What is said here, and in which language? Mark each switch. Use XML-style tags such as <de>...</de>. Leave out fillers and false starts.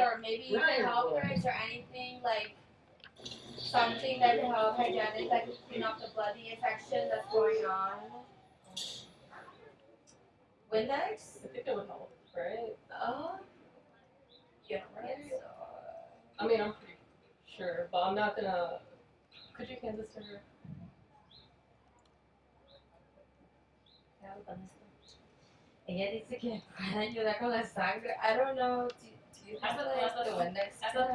<en>or maybe you can help her? Is there anything like something that can help hygienic, like clean off the bloody infection that's going on? Windex? I think it would help, right? Yeah, right. I mean, I'm pretty sure, but I'm not gonna. Could you hand this to her?</en> <es>Ella dice que puede ayudar con la sangre.</es> <en>I don't know. Do you have like the Windex stuff?</en>